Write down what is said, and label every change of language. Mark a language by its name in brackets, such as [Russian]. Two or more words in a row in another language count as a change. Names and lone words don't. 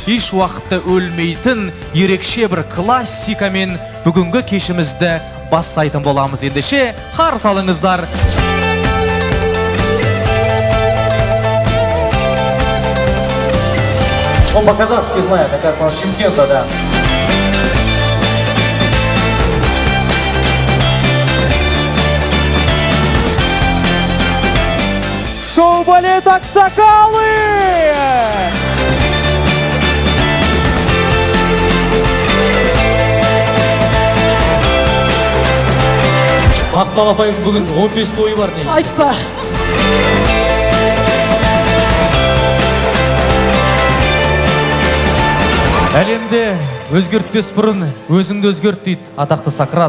[Kazakh] уақытта өлмейтін ерекше бір классикамен бүгінгі кешімізді бастайтын боламыз. Ендеше қарсы алыңыздар. [Russian] Он по-казахски знает, оказывается, он Шымкента, да. Шоу-балет «Аксакалы». [Kazakh] Ақмал апайдың бүгін 15 тойы бар не? Айтпа. Әлемде өзгертпес бұрын өзіңді өзгерт дейді атақты Сократ.